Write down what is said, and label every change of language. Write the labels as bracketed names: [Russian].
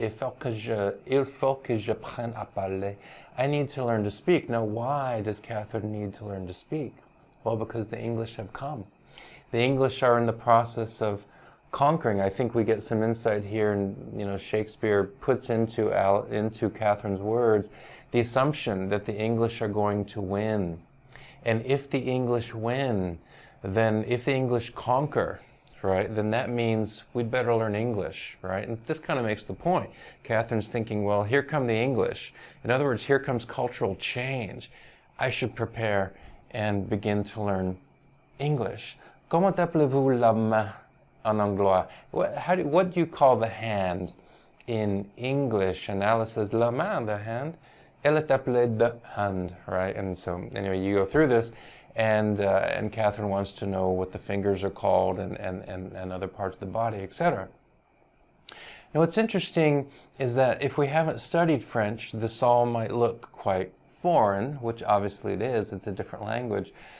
[French] Il faut que j'apprenne à parler. [English] I need to learn to speak. Now, why does Catherine need to learn to speak? Well, because the English have come. The English are in the process of conquering. I think we get some insight here, and Shakespeare puts into Catherine's words the assumption that the English are going to win. And if the English win, then if the English conquer, right, then that means we'd better learn English, right? And this kind of makes the point. Catherine's thinking, well, here come the English. In other words, here comes cultural change. I should prepare and begin to learn English. [French] Comment appelez-vous la main en anglais? [English] What do you call the hand in English? And Alice says, la main, the hand. [French] Elle est appelée de hand, right? [English] And so anyway, you go through this, and Catherine wants to know what the fingers are called and other parts of the body, etc. Now what's interesting is that if we haven't studied French, this all might look quite foreign, which obviously it is. It's a different language.